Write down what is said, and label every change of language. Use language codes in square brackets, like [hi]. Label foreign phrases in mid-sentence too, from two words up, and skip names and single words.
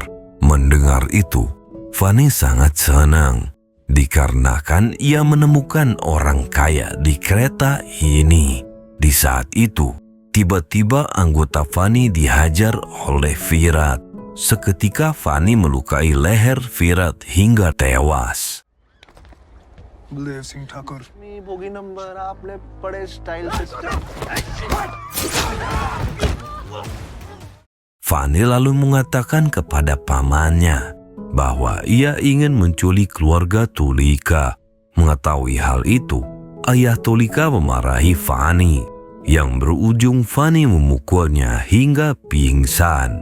[id] Mendengar itu, Fanny sangat senang dikarenakan ia menemukan orang kaya di kereta ini. Di saat itu, tiba-tiba anggota Fanny dihajar oleh Firat. Seketika Fanny melukai leher Firat hingga tewas. [hi] बलदेव सिंह ठाकुर [en] bogie number [hi] आपने बड़े स्टाइल से [id] Fanny lalu mengatakan kepada pamannya bahwa ia ingin menculik keluarga Tulika. Mengetahui hal itu, ayah Tulika memarahi Fanny, yang berujung Fanny memukulnya hingga pingsan.